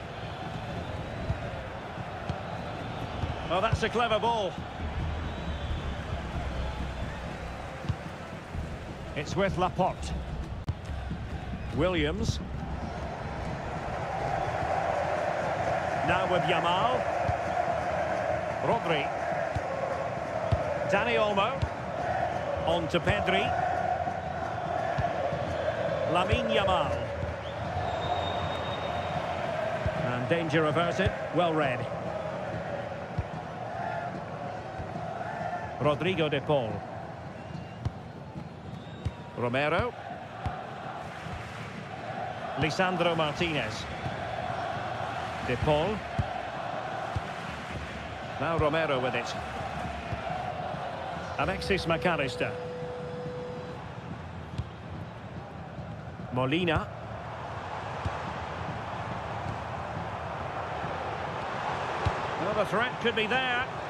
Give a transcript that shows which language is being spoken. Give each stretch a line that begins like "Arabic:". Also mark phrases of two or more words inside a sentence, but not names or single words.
English: Oh, that's a clever ball. It's with Laporte. Williams. Now with Yamal. Rodri. Dani Olmo. On to Pedri. Lamine Yamal. And danger averted. Well read. Rodrigo de Paul. Romero. Lisandro Martinez. De Paul. Now Romero with it. Alexis McAllister. Molina. Well, the threat could be there.